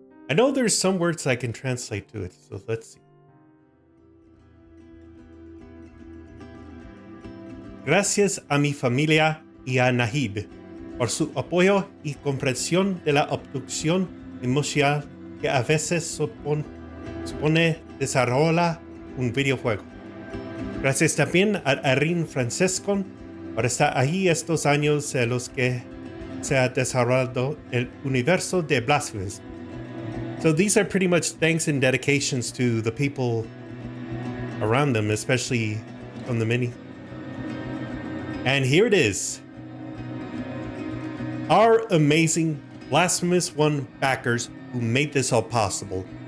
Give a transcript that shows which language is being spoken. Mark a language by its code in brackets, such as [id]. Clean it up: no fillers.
[en] I know there's some words I can translate to it, so let's see. [es] Gracias a mi familia y a Nahid por su apoyo y comprensión de la obstrucción emocional que a veces supone desarrollar un videojuego. Gracias también a Erin Francescon por estar ahí estos años en los que se ha desarrollado el universo de Blasphemous. [en] So these are pretty much thanks and dedications to the people around them, especially from the mini. And here it is. Our amazing Blasphemous 1 backers who made this all possible.